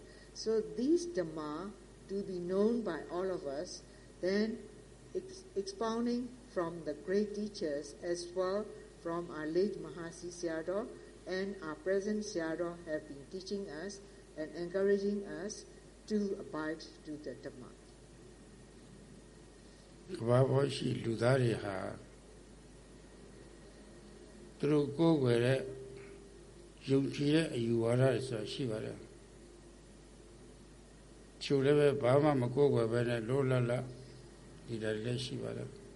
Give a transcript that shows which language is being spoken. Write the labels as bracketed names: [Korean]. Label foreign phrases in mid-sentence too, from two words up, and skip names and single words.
[English] So these Dhamma to be known by all of us, then expounding from the great teachers as well from our late Mahasi Sayadaw and our present Sayadaw have been teaching us and encouraging us to abide to the Dhamma. [Burmese] ကဘာပေါ်ရှိလူသားတွေဟာသူတို့ကိုယ်ွယ်တဲ့ယုံကြည်တဲ့အယူဝါဒတွေဆိုတာရှိပါတယ်။ချို့လည်းပဲဘာမှမကိုယ်ွယ်ပဲနဲ့လောလလဒီတယ်လည်းရှိပါတယ်